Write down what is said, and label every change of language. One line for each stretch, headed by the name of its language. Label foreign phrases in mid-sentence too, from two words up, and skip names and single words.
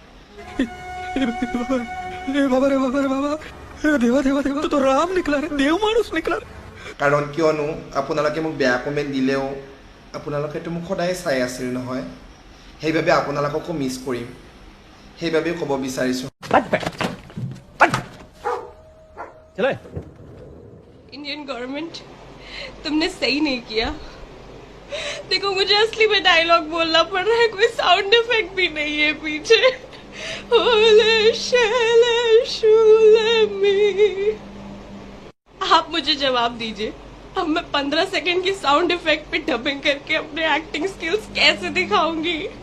Assamese: কাৰণ কিয়নো আপোনালোকে মোক বেয়া কমেণ্ট দিলেও আপোনালোকেতো মোক সদায় চাই আছিল নহয়, সেইবাবে আপোনালোককো মিছ কৰিম, সেইবাবেই ক'ব বিচাৰিছোঁ।
English: Indian government,
Hindi: तुमने सही नहीं किया। देखो, मुझे असली में डायलॉग बोलना पड़ रहा है, कोई
English: sound effect
Hindi: भी नहीं है पीछे। आप मुझे जवाब दीजिए, अब मैं 15 सेकंड की
English: sound effect
Hindi: पे डबिंग करके अपने
English: acting skills
Hindi: कैसे दिखाऊंगी?